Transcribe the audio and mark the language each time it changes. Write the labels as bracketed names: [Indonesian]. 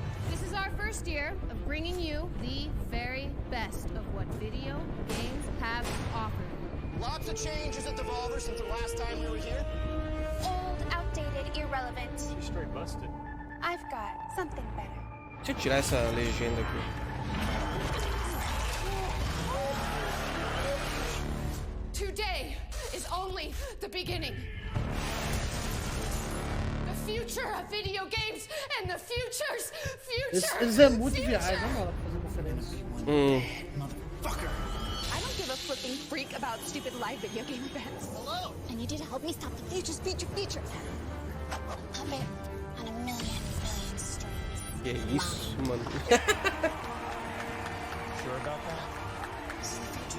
[English] This is our first year of bringing you the very best of what video games have to offer. Lots of changes at Devolver since the last time we were here. Old, outdated, irrelevant. She's straight busted. I've got something better. [Portuguese] Deixa eu tirar essa legenda aqui. [English] Today is only the beginning. The future of video games and the future's future. [Portuguese] Eles é muito viagem, vamos lá fazer conferência. [English] I don't give a flipping freak about stupid live video game events. Hello. I need you to help me stop the future's feature. Puppet on a million strings. [Portuguese] Que isso, mano. [English] Sure about that?